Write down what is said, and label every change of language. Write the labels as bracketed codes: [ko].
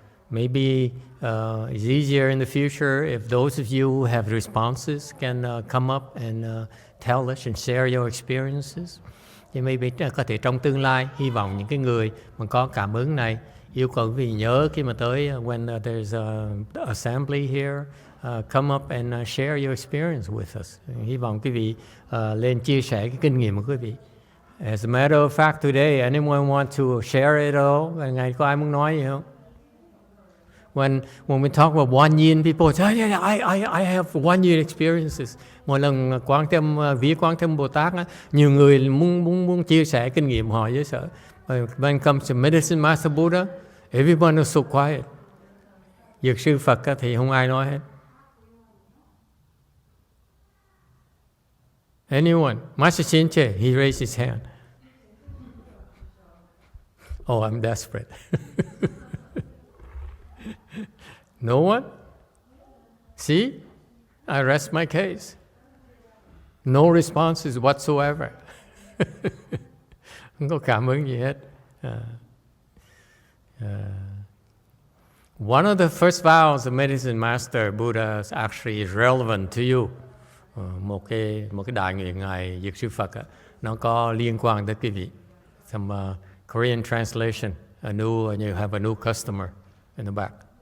[en] Maybe it's easier in the future if those of you who have responses can come up and tell us and share your experiences. [vi] Thì maybe có thể trong tương lai, hy vọng những cái người mà có cảm ứng này yêu cầu quý vị nhớ khi mà tới [en] when there's an assembly here, come up and share your experience with us. [vi] Hy vọng quý vị lên chia sẻ cái kinh nghiệm của quý vị. [en] As a matter of fact, today, anyone want to share it at all? [vi] Ngày có ai muốn nói gì không? [en] When we talk about one yin, people say, I have one yin experiences. [vi] Mỗi lần viết Quán Thế Âm Bồ Tát, nhiều người muốn chia sẻ kinh nghiệm họ với sở. [en] When it comes to Medicine Master Buddha, everyone is so quiet. [vi] Dược sư Phật thì không ai nói hết. [en] Anyone? Master Chinche, he raised his hand. Oh, I'm desperate. No one? See? I rest my case. No responses whatsoever. [vi] Không có cảm ứng gì hết. [en] One of the first vows of Medicine Master Buddha actually is relevant to you. [vi] Một cái đại nguyện Ngài Dược Sư Phật nó có liên quan tới quý vị. [en] Some Korean translation. You have a new customer in the back.